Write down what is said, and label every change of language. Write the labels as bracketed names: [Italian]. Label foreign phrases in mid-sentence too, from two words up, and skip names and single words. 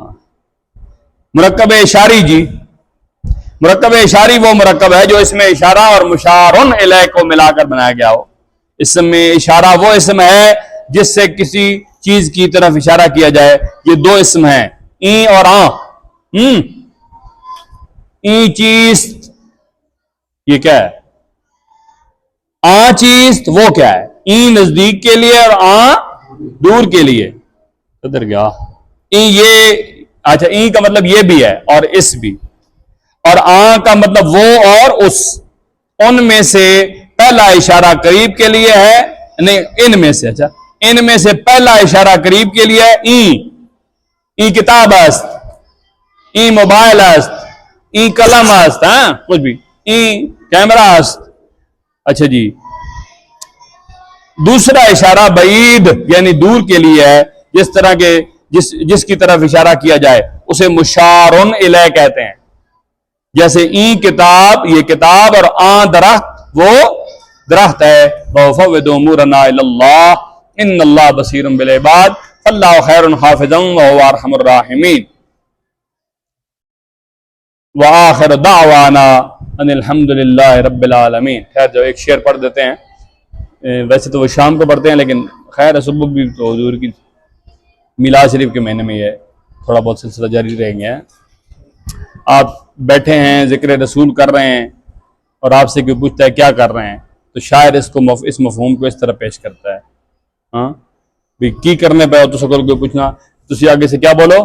[Urdu] مرکب اشاری، جی مرکب اشاری وہ مرکب ہے جو اس میں اشارہ اور مشارن الیہ کو ملا کر بنایا گیا ہو۔ اسم میں اشارہ وہ اسم ہے جس سے کسی چیز کی طرف اشارہ کیا جائے۔ یہ دو اسم ہیں، این اور آن۔ [Persian] این چیست، [Urdu] یہ کیا ہے؟ [Persian] آن چیست [Urdu] وہ کیا ہے؟ این نزدیک کے لیے اور آن دور کے لیے۔ ادھر گیا این، یہ اچھا این کا مطلب یہ بھی ہے اور اس بھی، اور آن کا مطلب وہ اور اس۔ ان میں سے پہلا اشارہ قریب کے لیے ہے، نہیں ان میں سے، اچھا ان میں سے پہلا اشارہ قریب کے لیے ہے [Persian] این کتاب است، این موبائل است، این قلم است، [Urdu] ہاں کچھ بھی، [Persian] این کیمرہ است۔ [Urdu] اچھا جی، دوسرا اشارہ بعید یعنی دور کے لیے ہے، جس طرح کے جس کی طرف اشارہ کیا جائے اسے مشارن الیہ کہتے ہیں، جیسے [Persian] این کتاب، [Urdu] یہ کتاب، اور [Persian] آن درخت، [Urdu] وہ درخت ہے۔ [Arabic] وَفَوِّضُ أُمُورَنَا إِلَى اللَّهِ إِنَّ اللَّهَ بَصِيرٌ بِالْعِبَادِ فَاللَّهُ خَيْرٌ حَافِظًا وَهُوَ أَرْحَمُ الرَّاحِمِينَ۔ وآخر دعوانا ان الحمد للہ رب العالمین۔ [Urdu] خیر جو ایک شعر پڑھ دیتے ہیں، ویسے تو وہ شام کو پڑھتے ہیں لیکن خیر صبح بھی تو حضور کی میلاد شریف کے مہینے میں یہ تھوڑا بہت سلسلہ جاری رہیں گے۔ آپ بیٹھے ہیں ذکر رسول کر رہے ہیں اور آپ سے کوئی پوچھتا ہے کیا کر رہے ہیں تو شاعر اس مفہوم کو اس طرح پیش کرتا ہے، ہاں بھی کی کرنے پہ تو سکول کوئی پوچھنا تو آگے سے کیا بولو؟